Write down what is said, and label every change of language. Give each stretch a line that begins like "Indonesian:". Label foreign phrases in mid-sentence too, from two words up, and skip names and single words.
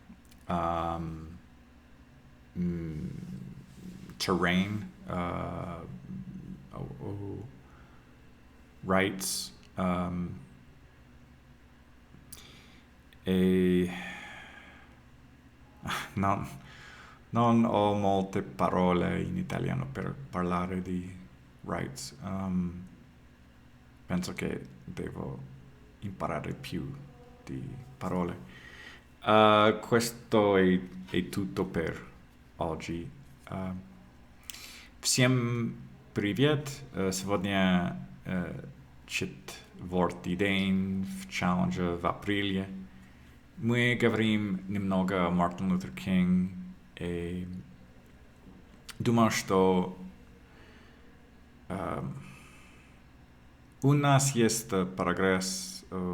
English: terrain, rights,
Italian: e non ho molte parole in italiano per parlare di rights. Penso che devo imparare più di parole. Questo è tutto per oggi.
Russian: Всем привет! Сегодня четвертый день в челлендже в апреле. Мы говорим немного о Мартин Лютер Кинг. И думаю, что у нас есть прогресс,